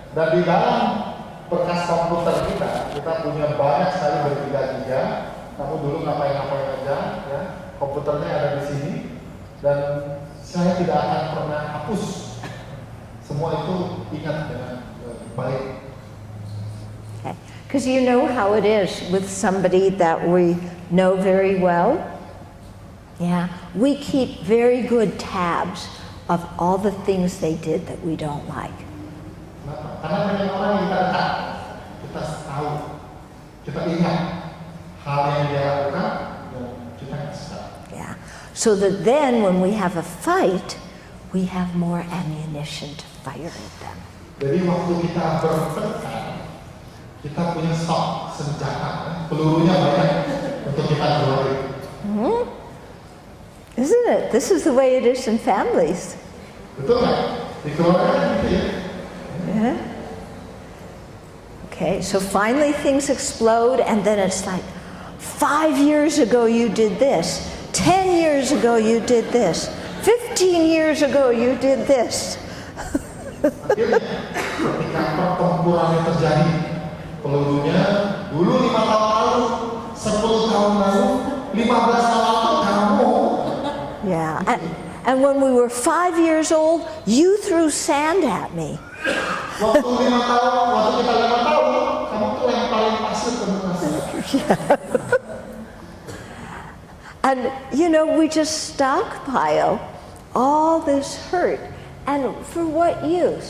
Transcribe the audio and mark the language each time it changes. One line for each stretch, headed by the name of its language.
Indonesian: Dan di dalam berkas komputer kita punya banyak sekali bergiga-giga. Kamu dulu ngapain-ngapain aja, ya. Komputernya ada di sini, dan saya tidak akan pernah hapus. Semua itu ingat dengan baik.
English: Okay, because you know how it is with somebody that we know very well. Yeah, we keep very good tabs of all the things they did that we don't like.
Indonesian: Karena banyak orang yang kita dekat, kita tahu, kita ingat hal yang dia lakukan, dan kita nggak suka.
English: Yeah, so that then when we have a fight, we have more ammunition to fire at them.
Indonesian: Jadi waktu kita bertengkar, kita punya stok senjata, pelurunya banyak untuk kita keluarin.
English: Mm-hmm. Isn't it? This is the way it is in families.
Indonesian: Betul nggak? Di keluarga gitu ya.
English: Yeah. Okay, so finally things explode, and then it's like, 5 years ago you did this, 10 years ago you did this, 15 years ago you did this.
Indonesian: Akhirnya, ketika pertempuran yang terjadi, pelurunya dulu 5 tahun lalu, 10 tahun lalu, 15 tahun lalu kamu.
English: Yeah, and when we were 5 years old, you threw sand at me.
Indonesian: Waktu 5 tahun, waktu kita 5 tahun, kamu tuh lemparin pasir ke muka saya.
English: And we just stockpile all this hurt, and for what use?